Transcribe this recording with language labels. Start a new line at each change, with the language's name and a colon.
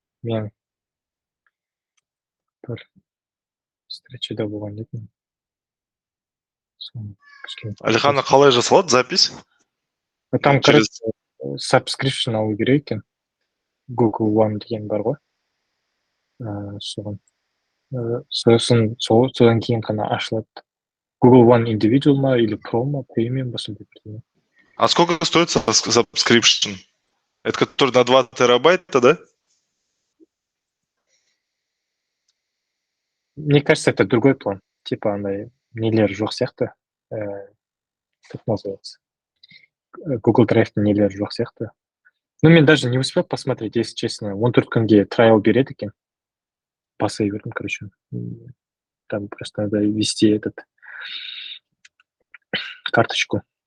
Kazakh: Мен бір встречада болған едім. Соны кішкене Алиханна, қалай жасалады запись?
Russian: Там, через...
Kazakh: subscription алу керек екен. Google One деген бар ғой. Содан кейін ғана ашылады. Google One Individual ма
Russian: или
Kazakh: Pro ма, Premium ба сондай бірдеңе.
Russian: А сколько стоит subscription? Это который на 2 терабайта, да? Мне кажется, это другой план. Типа,
Kazakh: андай нелер жоқ сияқты.
Russian: Как называется?
Kazakh: Google Drive нелер жоқ сияқты.
Russian: Ну,
Kazakh: мен
Russian: даже не успел посмотреть, если честно.
Kazakh: 14 күнге trial береді екен. Басай бердім,
Russian: короче. Там просто надо ввести карточку.